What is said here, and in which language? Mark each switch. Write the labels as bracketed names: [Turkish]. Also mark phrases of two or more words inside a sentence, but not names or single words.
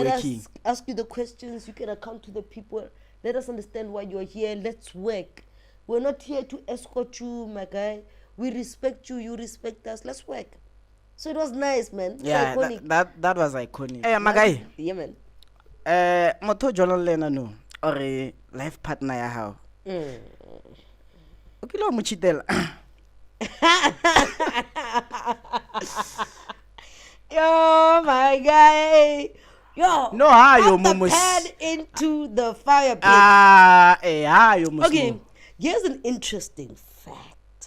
[English] working. us ask you the questions. You can account to the people. Let us understand why you're here. Let's work. We're not here to escort you, my guy. We respect you, you respect us. Let's work. So it was nice, man. It's Yeah, iconic. that was iconic. Magai. Yeah, man. [Southern Sotho] Motho jolo lena no or [English] life partner [Southern Sotho] ya hao. O kile o mo cheatela. [English] Yo, my guy. Yo. No, how you put the momos. pan into the fireplace. How you momos. Okay, here's an interesting fact.